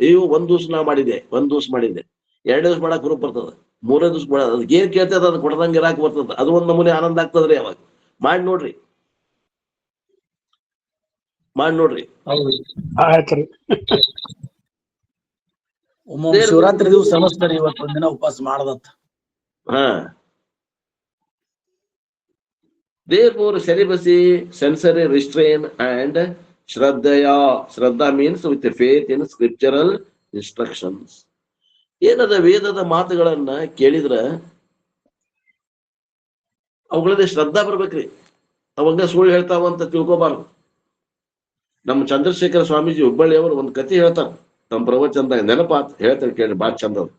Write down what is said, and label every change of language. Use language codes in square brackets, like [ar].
[kn] ಅಯ್ಯೋ ಒಂದ್ ದಿವ್ಸ ನಾ ಮಾಡಿದೆ, 2 ದಿವ್ಸ ಮಾಡಕ್ ಗ್ರೂಪ್ ಬರ್ತದ, 3ನೇ ದಿವ್ಸ ಅದಕ್ಕೆ ಏನ್ ಕೇಳ್ತದ ಅದು ಕೊಡದಂಗೆ ಇರಾಕ್ ಬರ್ತದ. ಅದು ಒಂದ್ ನಮೂನೆ ಆನಂದ ಆಗ್ತದ್ರಿ. ಅವಾಗ ಮಾಡಿ ನೋಡ್ರಿ. ಆಯ್ತ್ರಿ. ಶಿವರಾತ್ರಿ ದಿವಸ ಅನಸ್ತಾರೆ ಇವತ್ತೊಂದ್ ದಿನ ಉಪವಾಸ ಮಾಡದಂತ. [en] ಹಾ, therefore celibacy, sensory restraint and Shraddha means with faith in scriptural instructions. [kn] ಏನದ ವೇದದ ಮಾತುಗಳನ್ನ ಕೇಳಿದ್ರ ಅವುಗಳಲ್ಲಿ ಶ್ರದ್ಧಾ ಬರ್ಬೇಕ್ರಿ. ಅವಾಗ ಸುಳ್ಳು ಹೇಳ್ತಾವ ಅಂತ ತಿಳ್ಕೊಬಾರ್ದು. ನಮ್ಮ ಚಂದ್ರಶೇಖರ ಸ್ವಾಮೀಜಿ ಹುಬ್ಬಳ್ಳಿ ಅವರು ಒಂದ್ ಕಥೆ ಹೇಳ್ತಾರ ನಮ್ಮ ಪ್ರವಚನದಾಗ, ನೆನಪಾತ್ ಹೇಳ್ತಾರೆ ಕೇಳಿ, ಬಾಳ ಚಂದ.